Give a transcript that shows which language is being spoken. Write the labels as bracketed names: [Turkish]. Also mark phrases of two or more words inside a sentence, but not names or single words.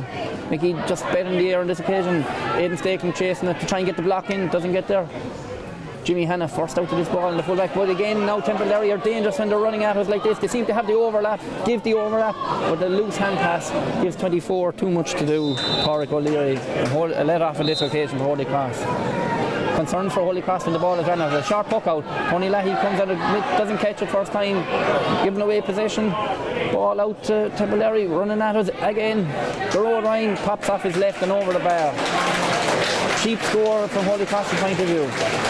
[English] Mickey just bet in the air on this occasion. Aidan Staken chasing it to try and get the block in, doesn't get there. Jimmy Hanna forced out to this ball in the fullback, but again now Templederry are dangerous when they're running at us like this. They seem to have the overlap, give the overlap, but the loose hand pass gives 24 too much to do. Pádraig O'Leary, a let off on this occasion for Holycross. Concern for Holycross when the ball is run out. A short puck out. Tony Lahey comes out, doesn't catch it first time, giving away possession. Ball out to Templederry, running at us again. The road Ryan pops off his left and over the bar. Cheap score from Holycross's point of view.